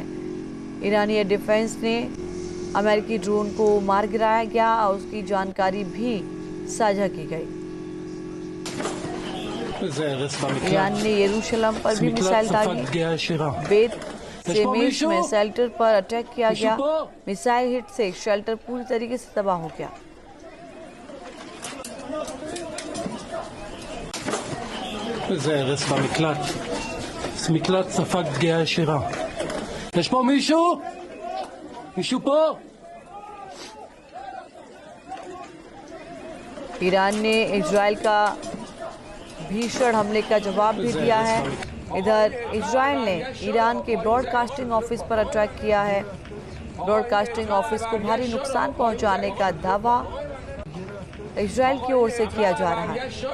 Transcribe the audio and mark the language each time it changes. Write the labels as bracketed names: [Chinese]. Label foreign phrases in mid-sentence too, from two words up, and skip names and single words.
[Hindi] ईरानी [English] air defense [Hindi] ने अमेरिकी ड्रोन को मार गिराया गया और उसकी जानकारी भी साझा की गई। ईरान ने यरूशलेम पर भी मिसाइल दागी। बेत सेमेश में शेल्टर पर अटैक किया गया। मिसाइल हिट से शेल्टर पूरी तरीके से तबाह हो गया। [Hebrew] איזה הרס במקלט. מקלט ספג פגיעה ישירה. יש פה מישהו? מישהו פה? [Hindi] ईरान ने इजराइल का भीषण हमले का जवाब भी दिया है। इधर इजराइल ने ईरान के [English] broadcasting office [Hindi] पर अटैक किया है। [English] broadcasting office [Hindi] को भारी नुकसान पहुंचाने का दावा इजराइल की ओर से किया जा रहा है।